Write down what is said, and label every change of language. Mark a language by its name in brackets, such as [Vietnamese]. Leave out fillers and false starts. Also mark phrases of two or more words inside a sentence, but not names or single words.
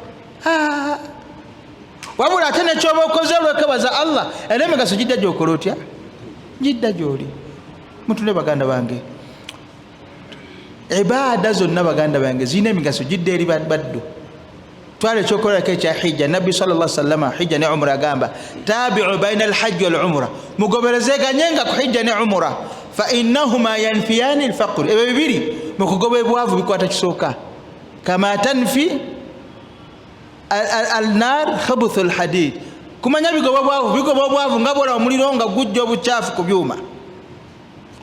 [Ganda] Wabula ate nekyoba okoze olwekebaza Allah, era emigaso gidda gyokola otya? Gidda gyoli. Mutule baganda bange, ibaada zonna baganda bange zirina emigaso gidda eri baddu. Twala ekyokolako ekya hijja. Nabbi [Arabic] صلى الله عليه وسلم [Ganda] hijja ne umra agamba [Arabic] تابعوا بين الحج والعمرة, [Ganda] mugoberezeganyenga ku hijja ne umra, [Arabic] فإنهما ينفيان الفقر. [Ganda] Ebyo bibiri mukugoba ebwavu bikwata kisooka. [Arabic] كما تنفي النار خبث الحديد, [Ganda] kumanya bigoba bwavu nga bola omuliro nga gujja obukyafu ku byuma.